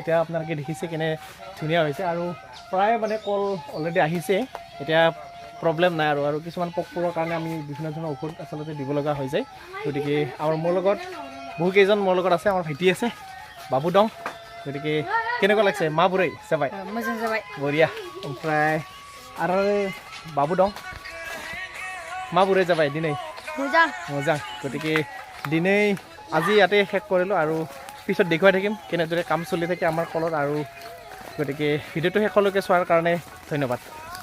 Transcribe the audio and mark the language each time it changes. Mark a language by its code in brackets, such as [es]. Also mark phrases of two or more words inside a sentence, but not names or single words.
[as] এতিয়া আপোনালোকে দেখিছে কেনে ধুনীয়া হৈছে। আৰু প্ৰায় মানে কল অলৰেডি আহিছে, এতিয়া প্ৰব্লেম নাই। আৰু কিছুমান পোক পৰুৱাৰ কাৰণে আমি বিভিন্ন ধৰণৰ ঔষধ আচলতে দিব লগা হৈ যায়। গতিকে মোৰ লগত বহুকেইজন মোৰ লগত আছে, আমাৰ ভাইটি আছে, বাবু দং। গতিকে কেনেকুৱা লাগিছে মা বুঢ়ী যাবাই? [brx] मोजां जाबाय। बरिया। ओमफ्राय आरो बाबु दं, माबोरै जाबाय दिनै? मोजां। मोजां। गतिके दिनै [as] আজি ইয়াতে শেষ কৰিলোঁ আৰু পিছত দেখুৱাই থাকিম কেনেদৰে কাম চলি থাকে আমাৰ কলত। আৰু গতিকে ভিডিঅ'টো শেষলৈকে চোৱাৰ কাৰণে ধন্যবাদ।